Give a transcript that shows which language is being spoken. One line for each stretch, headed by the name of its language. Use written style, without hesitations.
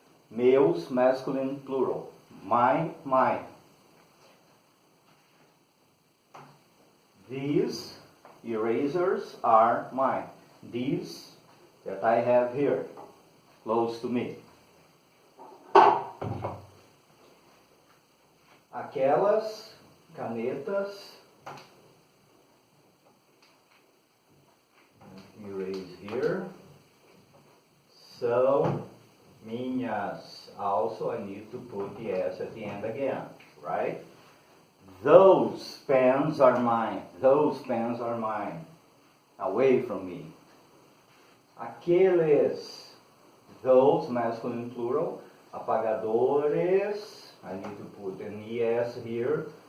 English: Meus, masculine plural. Mine. These erasers are mine. These that I have here, close to me.
Portuguese: Aquelas canetas,
English: erase here,
Portuguese: são minhas.
English: Also I need to put the S at the end again, right? Those pens are mine. Those pens are mine. Away from me. Aqueles, those, masculine plural. Apagadores, I need to put an ES here.